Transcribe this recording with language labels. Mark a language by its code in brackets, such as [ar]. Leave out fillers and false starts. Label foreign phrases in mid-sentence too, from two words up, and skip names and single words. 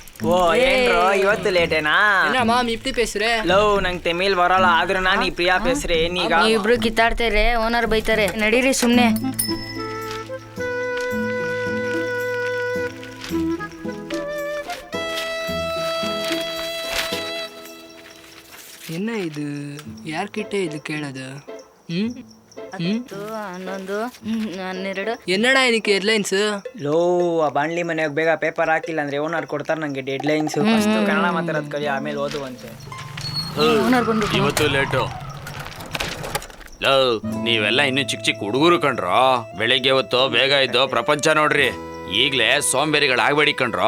[kn] ಓ ಏನ್ರೋ ಇವತ್ತು ಲೇಟೇನಾ? [ta] இப்டி பேஸ்ரே [kn] ಲವ್ ನಂಗೆ ತೆಮಿಳ್ ಬರಲ್ಲ ಆದ್ರೂ ನಾನು ಈ ಪ್ರಿಯಾ ಪೇಸ್ರೆ ಏನೀಗ ಇಬ್ರು ಕಿತ್ತಾಡ್ತಾರೆ, ಓನರ್ ಬೈತಾರೆ. ನಡೀರಿ ಸುಮ್ನೆ. [ta] என்ன இது யார்கிட்ட இது கேளது? 10, 11, 12. என்னடா எனக்கு ಹೆಡ್ಲೈನ್ಸ್? [kn] ಲೋ ಆ ಬಾಣ್ಲಿ ಮನೆಯಾಗ ಬೇಗ ಪೇಪರ್ ಹಾಕಿಲ್ಲ ಅಂದ್ರೆ ಓನರ್ ಕೊಡ್ತಾರೆ ನಂಗೆ [en] dead lines. [kn] ಫಸ್ಟ್ ಕನ್ನಡ ಮಾತಾಡೋದು ಕಲಿ, ಆಮೇಲೆ ಓದುವಂತೆ. ಓನರ್ ಬಂದ್ಬಿಟ್ಟು ಇವತ್ತು ಲೇಟು. ಲವ್ ನೀವೆಲ್ಲ ಇನ್ನು ಚಿಕ್ಕ ಚಿಕ್ಕ ಹುಡುಗರು ಕಣ್ರೋ. ಬೆಳಿಗ್ಗೆ ಹೊತ್ತು ಬೇಗ ಇದ್ದು ಪ್ರಪಂಚ ನೋಡ್ರಿ. ಈಗ್ಲೇ ಸೋಂಬೇರಿಗಳಾಗ್ಬೇಡಿ ಕಣ್ರೋ.